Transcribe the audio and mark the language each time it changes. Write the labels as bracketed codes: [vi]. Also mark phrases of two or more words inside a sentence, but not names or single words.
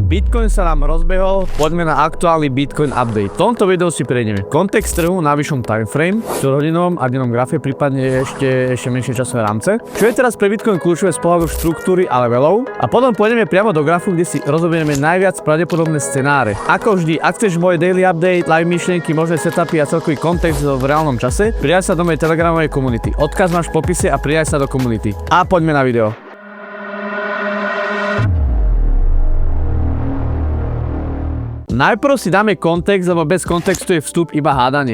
[sk] Bitcoin sa nám rozbehol, poďme na aktuálny Bitcoin update. V tomto videu si prejdeme kontext trhu na vyššom timeframe, štvorhodinovom a dennom grafe, prípadne ešte menšie časové rámce. Čo je teraz pre Bitcoin kľúčové z pohľadu štruktúry a levelov. A potom pôjdeme priamo do grafu, kde si rozoberieme najviac pravdepodobné scenáre. Ako vždy, ak chceš môj [en] daily update, [sk] live myšlienky, možné setupy a celkový kontext v reálnom čase, pridaj sa do mojej telegramovej komunity. Odkaz máš v popise a pridaj sa do komunity. A poďme na video. Najprv si dáme kontext, lebo bez kontextu je vstup iba hádanie.